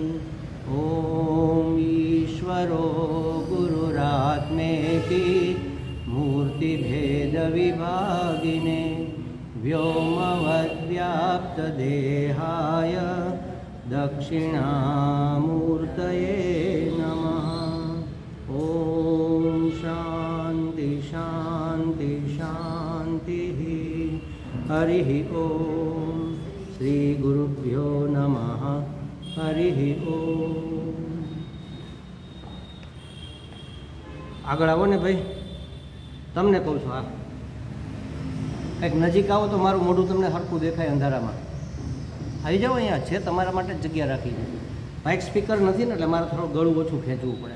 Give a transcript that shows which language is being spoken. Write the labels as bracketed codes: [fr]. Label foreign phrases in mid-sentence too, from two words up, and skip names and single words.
[sa] ॐ ईश्वरो गुरुरात्मेति मूर्तिभेदविभागिने व्योमवद्व्याप्तदेहाय दक्षिणामूर्तये नमः। ॐ शान्ति शान्ति शान्तिः। हरिः ॐ श्रीगुरुभ्यो नमः। हरिः ॐ। [gu] આગળ આવો ને ભાઈ, તમને કહું છું, આ કંઈક નજીક આવો તો મારું મોઢું તમને સરખું દેખાય અંધારામાં. આવી જાઓ, અહીંયા છે તમારા માટે જગ્યા રાખી છે. માઇક સ્પીકર નથી ને એટલે મારે થોડું ગળું ઓછું ખેંચવું પડે.